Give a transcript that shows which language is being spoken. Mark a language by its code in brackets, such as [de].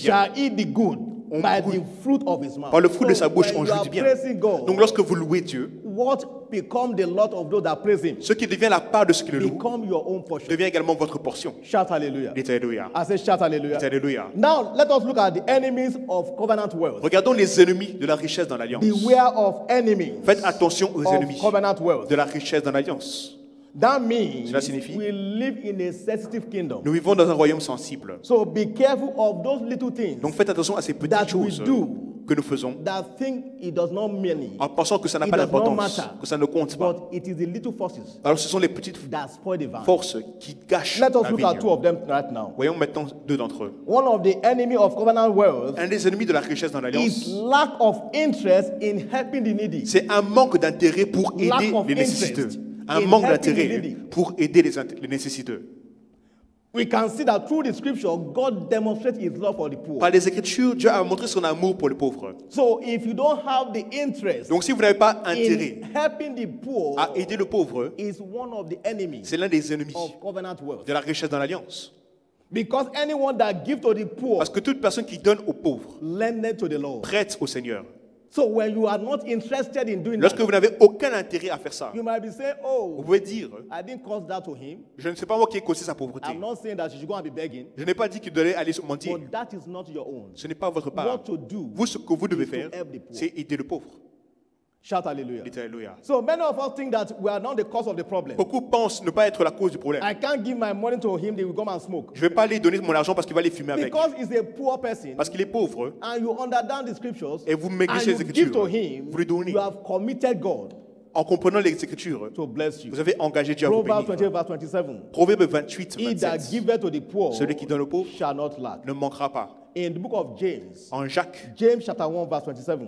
[en] Shall eat the good by the fruit of his mouth. [fr] Par le fruit de sa bouche, on jouit du bien. [en] God, [fr] donc lorsque vous louez Dieu, [en] what become the lot of those that praise Him? [fr] Ce qui devient la part de ceux qui le louent, [en] become your own portion. [fr] Devient également votre portion. [en] Shout hallelujah. [fr] Dites alléluia. [en] I say shout hallelujah. [fr] Dites alléluia. [en] Now let us look at the enemies of covenant wealth. [fr] Regardons les ennemis de la richesse dans l'alliance. [en] Beware of enemies. [fr] Faites attention aux ennemis [en] covenant wealth. [fr] de la richesse dans l'alliance. [en] That means [fr] cela signifie [en] we live in a sensitive kingdom. [fr] Nous vivons dans un royaume sensible. [en] So be careful of those little things. [fr] Donc faites attention à ces petites choses que nous faisons [en] that think it does not mean it, [fr] en pensant que ça n'a pas d'importance, que ça ne compte pas. [en] But it is the little forces [fr] alors ce sont les petites forces qui gâchent [en] Let us [fr] la [en] look [fr] vigne. [en] at two of them right now. [fr] Voyons maintenant deux d'entre eux. [en] One of the enemy of covenant wealth [fr] un des ennemis de la richesse dans l'alliance [en] is lack of interest in helping the needy. [fr] C'est un manque d'intérêt pour aider les nécessiteux. Un manque d'intérêt pour aider les nécessiteux. [en] We can see that through the scripture, God demonstrates His love for the poor. [fr] Par les Écritures, Dieu a montré son amour pour les pauvres. [en] So, if you don't have the interest, [fr] donc si vous n'avez pas intérêt [en] in helping the poor, [fr] à aider le pauvre, [en] is one of the enemies [fr] c'est l'un des ennemis [en] of covenant wealth. [fr] De la richesse dans l'alliance. [en] Because anyone that gives to the poor, [fr] parce que toute personne qui donne aux pauvres, [en] lendeth to the Lord, [fr] prête au Seigneur. [en] So when you are not interested in doing [fr] lorsque [en] that, [fr] vous n'avez aucun intérêt à faire ça, [en] you might be saying, oh, [fr] vous pouvez dire, [en] I didn't cause that to him. [fr] Je ne sais pas moi qui ai causé sa pauvreté. [en] I'm not saying that you should go and be begging. [fr] Je n'ai pas dit qu'il devait aller se mentir. [en] But that is not your own. [fr] Ce n'est pas votre part. [en] What to do, [fr] vous, ce que vous devez faire, c'est aider le pauvre. [en] Shout hallelujah. Hallelujah. So many of us think that we are not the cause of the problem. [fr] Beaucoup pensent ne pas être la cause du problème. [en] I can't give my money to him, they will come and smoke. [fr] Je vais pas lui donner mon argent parce qu'il va aller fumer avec. [en] Because he's a poor person. [fr] Parce qu'il est pauvre. [en] And you understand the scriptures. [fr] Et vous maigrissez les Écritures. [en] Give to him, [fr] vous lui donnez. [en] You have committed God. [fr] En comprenant les Écritures, [en] to bless you. [fr] Vous avez engagé Dieu à vous bénir. Proverbe 28, 27. Celui qui donne au pauvre ne manquera pas. [en] In the book of James, [fr] en Jacques, [en] James chapter 1 verse 27.